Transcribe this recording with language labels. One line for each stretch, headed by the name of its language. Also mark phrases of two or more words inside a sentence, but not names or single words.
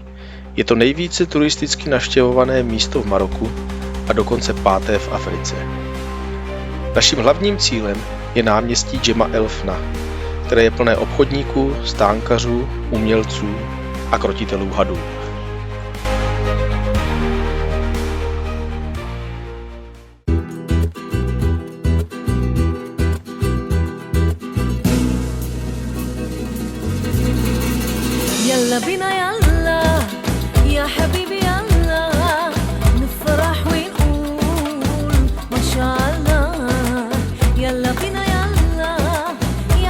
Czech: Je to nejvíce turisticky navštěvované místo v Maroku a dokonce 5. v Africe. Naším hlavním cílem je náměstí Džema el Fna, které je plné obchodníků, stánkařů, umělců a krotitelů hadů.
Arabic: يلا بينا يلا يا حبيبي يلا نفرح ونقول ما شاء الله يلا بينا يلا يا